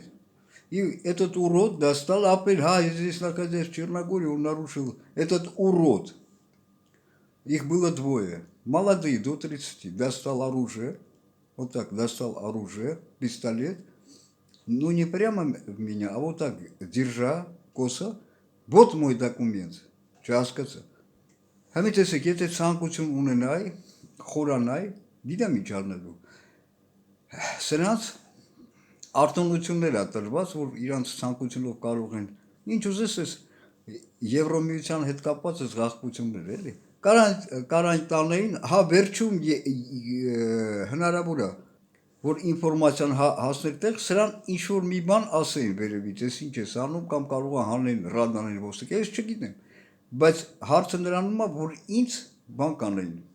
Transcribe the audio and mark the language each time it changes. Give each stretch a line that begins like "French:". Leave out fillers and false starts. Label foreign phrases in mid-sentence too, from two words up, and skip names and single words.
Russian: И этот урод достал опять, здесь находясь в Черногории, он нарушил, этот урод. Их было двое, молодые, до 30, достал оружие, вот так, достал оружие, пистолет, ну не прямо в меня, а вот так, держа, косо, вот мой документ,
Armenian: չհասկացա։ Համի տեսեք, եթե ցանկություն ունենայի, խորանայի, գիտեմ ինչ անելու։ Սրանց արտոնություններ է տրված, որ իրանց ցանկությունով կարող են, ինչ ուզես ես Եվրոմիության հետ կապված այս գաղտնիություններ էլի։ Կարան տանեին, վերջում հնարավոր է, որ ինֆորմացիան հասներ տեղ, սրան ինչ-որ մի բան ասեին վերևից, ես ինչ ես անում, կամ կարող է հանեն, ռադանեն ոստիկ, ես չգիտեմ, բայց հարցը նրանում է, որ ինձ բան կանեին։